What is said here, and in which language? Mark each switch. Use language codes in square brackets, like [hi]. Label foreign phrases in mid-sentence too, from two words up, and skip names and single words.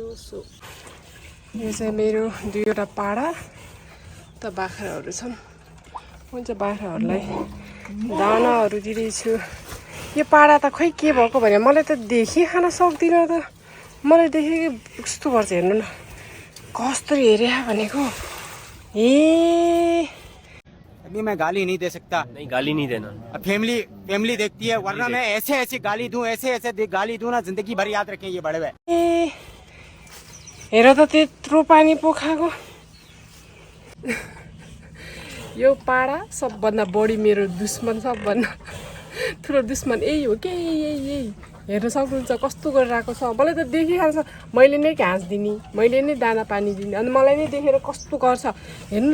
[ne] सो यो चाहिँ मेरो 2वटा पाडा त बाख्राहरू छन्। म चाहिँ बाख्राहरूलाई दानाहरू दिँदैछु। यो पाडा त खोइ के भएको भने मलाई त देखि खान सक्दिनँ त। मलाई देखेँ कस्तो गर्छ हेर्नु न, कस्तो हेरे भनेको। [hi] अभी मैं गाली नहीं दे सकता। नहीं, गाली नहीं देना। अब फैमिली देखती है, वरना मैं ऐसे गाली दूं, ऐसे गाली दूं ना, जिंदगी भर याद रखें ये बड़े भाई। [ne] हेर त त्यत्रो पानी पोखाएको। यो पाडा सबभन्दा बढी मेरो दुश्मन, सबभन्दा ठुलो दुश्मन यही हो कि यही। हेर्न सक्नुहुन्छ कस्तो गरिरहेको छ। मलाई त देखिहाल्छ। मैले नै घाँस दिने, मैले नै दाना पानी दिने, अनि मलाई नै देखेर कस्तो गर्छ हेर्नु।